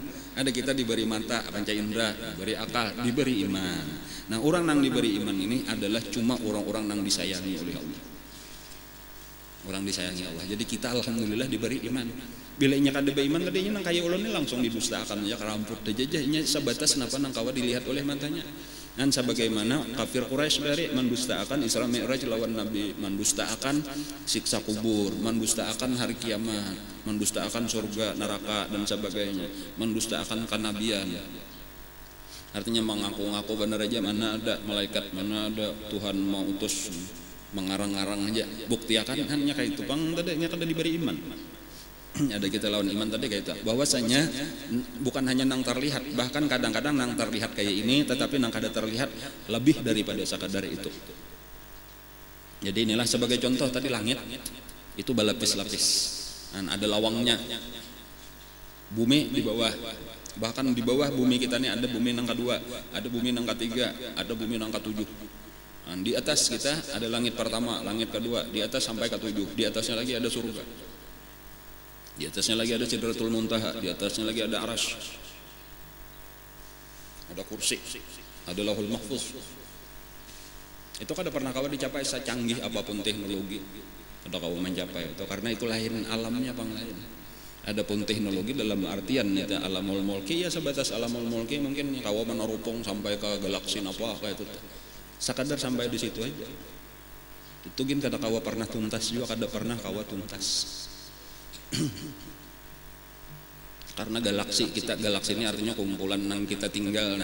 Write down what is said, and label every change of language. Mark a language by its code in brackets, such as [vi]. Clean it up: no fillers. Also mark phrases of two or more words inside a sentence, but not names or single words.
[id] Ada kita diberi mata, panca indera, diberi akal, diberi iman. Nah, orang nang diberi iman ini adalah cuma orang-orang nang disayangi oleh Allah. Orang disayangi Allah. [bjn] Jadi kita alhamdulillah diberi iman. Bila inya kada beriman, tadinya nang kaya ulun ini langsung didustakan ya, keramput aja nya sebatas napa nang kawa dilihat oleh matanya. [id] Dan sebagaimana kafir Quraisy dari mendustakan Isra Mi'raj lawan Nabi, mendustakan siksa kubur, mendustakan hari kiamat, mendustakan surga, neraka dan sebagainya, mendustakan kenabian. Artinya mengaku-ngaku benar aja, mana ada malaikat, mana ada Tuhan mau utus, mengarang-arang aja. Buktiakan hanya kayak itu, bang tadinya kada diberi iman. Ada kita lawan iman tadi kayak itu, bahwasanya bukan hanya nang terlihat, bahkan kadang-kadang nang terlihat kayak ini, tetapi nang kada terlihat lebih daripada sekadar itu. Jadi inilah sebagai contoh tadi, langit itu berlapis-lapis, dan ada lawangnya. Bumi di bawah, bahkan di bawah bumi kita ini ada bumi nang kedua, ada bumi nang ketiga, ada bumi nang ketujuh. Dan di atas kita ada langit pertama, langit kedua, di atas sampai ketujuh, di atasnya lagi ada surga. Di atasnya lagi ada Sidratul Muntaha, di atasnya lagi ada Arasy, ada kursi, ada Lauhul Mahfuz. [bjn] Itu kada pernah kawa dicapai secanggih apapun teknologi. Kada kawa mencapai itu, karena itu lain alamnya pang lain. [id] Adapun teknologi dalam artian itu [ar] عالم الملك, [id] ya sebatas [ar] عالم الملك [id] mungkin kawa menerupung sampai ke galaksi apa kayak itu. [bjn] Sekadar sampai di situ aja. Itu gin kada kawa pernah tuntas juga, kada pernah kawa tuntas. [id] Karena galaksi ini artinya kumpulan nang kita tinggal.